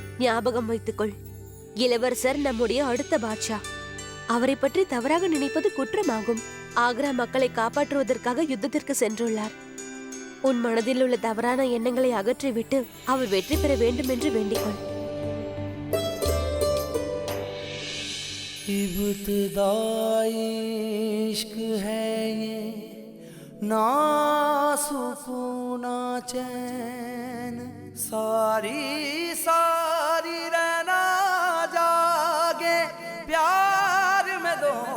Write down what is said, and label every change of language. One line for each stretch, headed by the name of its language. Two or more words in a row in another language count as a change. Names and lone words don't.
Tamil: ஞாபகம் வைத்துக்கொள், இளவரசர் நம்முடைய அடுத்த பாட்ஷா. அவரை பற்றி தவறாக நினைப்பது குற்றமாகும். ஆக்ரா மக்களை காப்பாற்றுவதற்காக யுத்தத்திற்கு சென்றுள்ளார். உன் மனதில் உள்ள தவறான எண்ணங்களை அகற்றிவிட்டு அவர் வெற்றி பெற வேண்டும் என்று வேண்டிக்கொள்.
Hindi: इब्तिदाई इश्क है ये ना सुकून ना चैन सारी सारी रहना जागे प्यार में दो